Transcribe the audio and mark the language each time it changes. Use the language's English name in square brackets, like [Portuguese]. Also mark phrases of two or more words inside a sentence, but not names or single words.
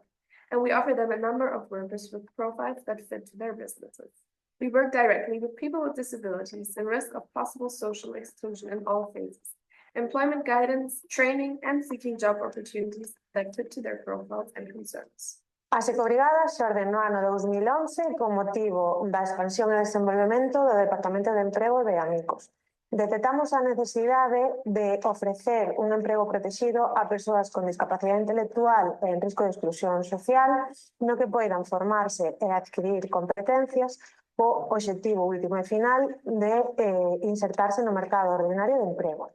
[English] And we offer them a number of workers with profiles that fit to their businesses. We work directly with people with disabilities and risk of possible social exclusion in all phases. Employment guidance, training, and seeking job opportunities that fit to their profiles and concerns. [Galician] A Ecobrigada se ordenou ano 2011 con motivo da expansión e desenvolvemento do Departamento de Emprego de AMICOS. Detectamos a necesidade de ofrecer un emprego protegido a persoas con discapacidade intelectual e en risco de exclusión social no que poidan formarse e adquirir competencias o obxectivo último e final de insertarse no mercado ordinario de emprego.